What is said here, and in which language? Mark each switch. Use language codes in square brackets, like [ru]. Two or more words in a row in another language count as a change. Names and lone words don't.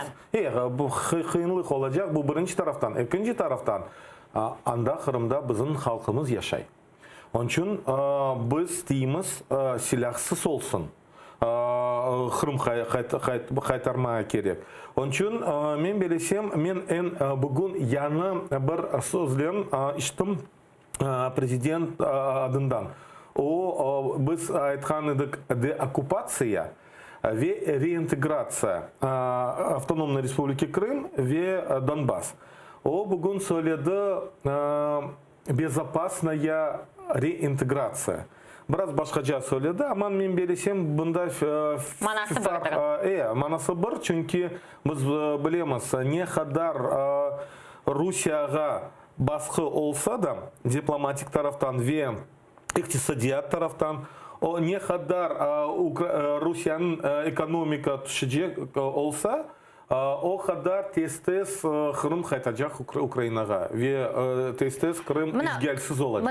[crh] Bu kıyınlık olacak bu birinci taraftan. İkinci taraftan anda Kırım'da bizim halkımız yaşay. Onun için biz deyimiz silahsız olsun. Kırım kaytarmaya gerek. Onun için men bilesem, men bugün yana bir sözlerini işittim Prezident adından. O biz aytkanıdık deokupasiya ve reintegratsiya Автономной Республики Крым ve Donbass. O bugün söyledi [ru] безопасная реинтеграция. [crh] Biraz başkaca söyledi ama men bilesem bunda manası var çünkü biz bilemiz ne kadar Rusya'ya baskı olsa da diplomatik taraftan ve iktisadiyat taraftan o ne kadar Rusya'nın ekonomika düşecek olsa o kadar tez Kırım kaytacak Ukrayna'ya ve tez Kırım işgalsiz olacak.